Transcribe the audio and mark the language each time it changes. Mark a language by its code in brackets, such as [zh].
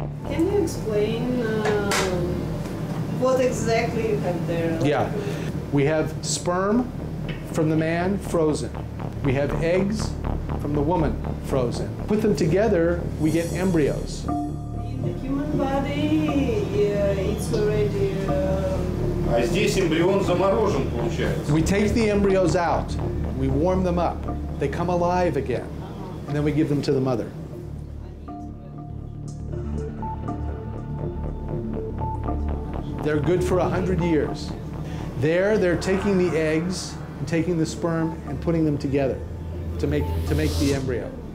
[en] Can you explain what exactly you have there? Yeah, we have sperm from the man, frozen. We have eggs from the woman, frozen. Put them together, we get embryos. In the human body, it's already... [ru] А здесь эмбрион заморожен, получается. [en] We take the embryos out, we warm them up, they come alive again, and then we give them to the mother. They're good for 100 years. There, they're taking the eggs and taking the sperm and putting them together to make the embryo.